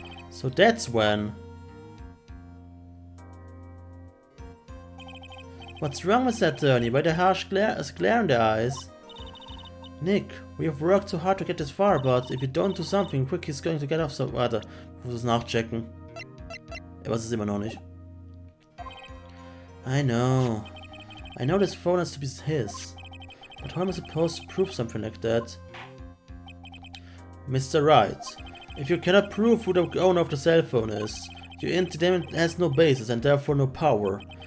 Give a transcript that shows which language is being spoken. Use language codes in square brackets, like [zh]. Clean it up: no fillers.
[en] So that's when. What's wrong with that attorney? Why the harsh glare in their eyes? Nick, we have worked so hard to get this far, but if you don't do something quick, he's going to get off so... [de] Warte, ich muss es nachchecken. Er weiß es immer noch nicht. [en] I know this phone has to be his. But how am I supposed to prove something like that? Mr. Wright, if you cannot prove who the owner of the cell phone is, your indictment has no basis and therefore no power.